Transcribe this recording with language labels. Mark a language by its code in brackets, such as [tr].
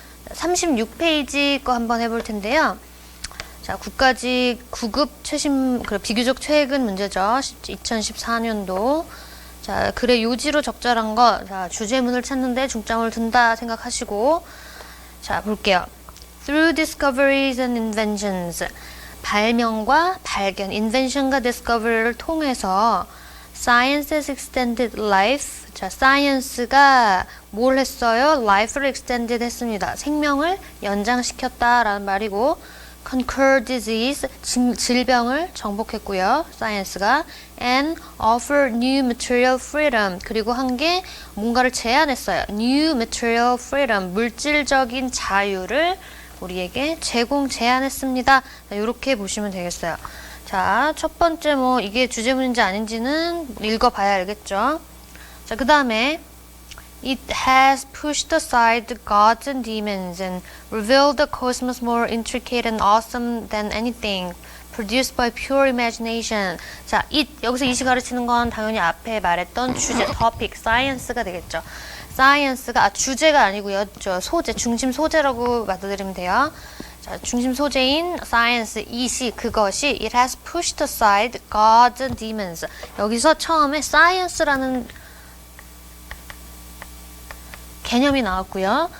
[ko] 36페이지 거 한번 해볼 텐데요. 자, 국가직 9급 비교적 최근 문제죠. 2014년도. 자, 글의 요지로 적절한 거, 자, 주제문을 찾는데 중점을 둔다 생각하시고, 자, 볼게요. [en] Through discoveries and inventions. [ko] 발명과 발견, [en] invention과 discovery를 통해서 science has extended life. [ko] 자, science가 뭘 했어요? life를 extended 했습니다. 생명을 연장시켰다라는 말이고, [en] conquer disease, [ko] 질병을 정복했고요. science가 [en] and offer new material freedom, [ko] 그리고 한 게 뭔가를 제안했어요. [en] new material freedom, [ko] 물질적인 자유를 우리에게 제안했습니다. 이렇게 보시면 되겠어요. 자, 첫 번째 이게 주제문인지 아닌지는 읽어봐야 알겠죠. 자, 그 다음에 [en] It has pushed aside the gods and demons and revealed the cosmos more intricate and awesome than anything produced by pure imagination. [ko] 자, 여기서 it이 가르치는 건 당연히 앞에 말했던 주제, topic, science가 되겠죠. science가 주제가 아니고요. 소재, 중심 소재라고 받아들이면 돼요. 자, 중심 소재인 science, 그것이 [en] it has pushed aside gods and demons. [ko] 여기서 처음에 science라는 개념이 나왔고요.